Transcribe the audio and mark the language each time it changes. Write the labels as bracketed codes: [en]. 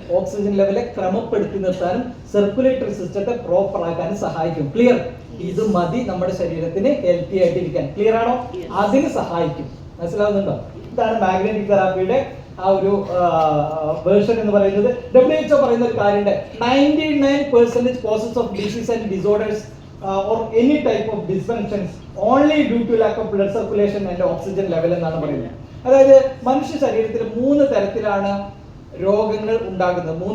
[ml] Oxygen ലെവലെ ക്രമപ്പെടുത്തി നിർത്താനും circulatory സിസ്റ്റത്തെ proper ആക്കാനും സഹായിക്കും. ക്ലിയർ? ഇത് മതി നമ്മുടെ ശരീരത്തിന് ഹെൽത്തി ആയിട്ടിരിക്കാൻ. ക്ലിയർ ആണോ? അതിന് സഹായിക്കും. മനസ്സിലാവുന്നുണ്ടോ? ഇതാണ് മാഗ്നറ്റിക് തെറാപ്പിയുടെ ആ ഒരു വേർഷൻ എന്ന് പറയുന്നത്. WHO പറയുന്ന ഒരു കാര്യമുണ്ട്, [en] 99% causes of disease and disorders or any type of dysfunctions only due to lack of blood circulation and oxygen level [ml] എന്നാണ് പറയുന്നത്. അതായത് മനുഷ്യ ശരീരത്തിൽ 3 തരത്തിലാണ് രോഗങ്ങൾ ഉണ്ടാകുന്നത്.